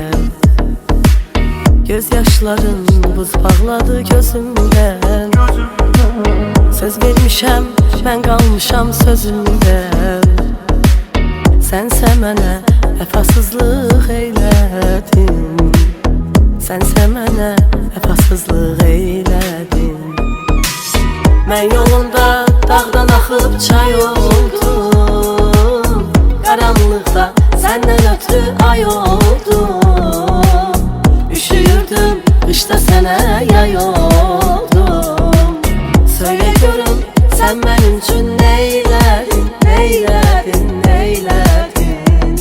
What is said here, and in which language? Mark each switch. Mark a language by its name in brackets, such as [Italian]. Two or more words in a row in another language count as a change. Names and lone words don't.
[Turkish] gözyaşların buz bağladı gözümden. [Azerbaijani] Söz vermişəm, [Turkish] ben kalmışam sözümden. [Azerbaijani] Sense mənə vəfasızlıq eylədin, sense mənə vəfasızlıq eylədin. Mən yolunda dağdan axıb çay oldum, [Turkish] karanlıkta senden ötürü ay oldum. Üşüyürdüm kışta sana yay oldum. Söyle görüm sen benim için neyledin, neyledin, neyledin.